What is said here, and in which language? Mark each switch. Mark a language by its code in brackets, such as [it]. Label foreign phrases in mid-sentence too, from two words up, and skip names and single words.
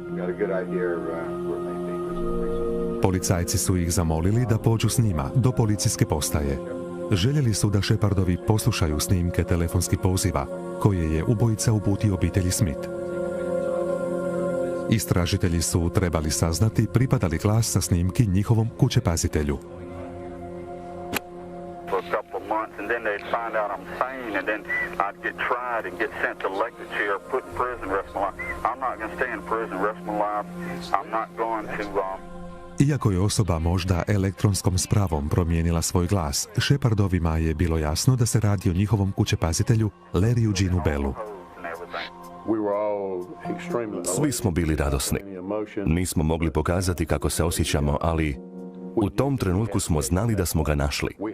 [hr] Policajci su ih zamolili da pođu s njima do policijske postaje. Željeli su da Shepardovi poslušaju snimke telefonskih poziva koje je ubojica uputio obitelji Smith. Istražitelji su trebali saznati pripada li glas sa snimki njihovom kućepazitelju. [en] And then they'd find out I'm sane, and then I'd get tried and get sent to electric chair, put in prison the rest of my life. I'm not going to stay in prison the rest of my life. I'm not going to... [hr] Iako je osoba možda elektronskom spravom promijenila svoj glas, Shepardovima je bilo jasno da se radi o njihovom kućepazitelju Larryu Jeanu Bellu. Svi smo bili radosni. Nismo mogli pokazati kako se osjećamo, ali u tom trenutku smo znali da smo ga našli.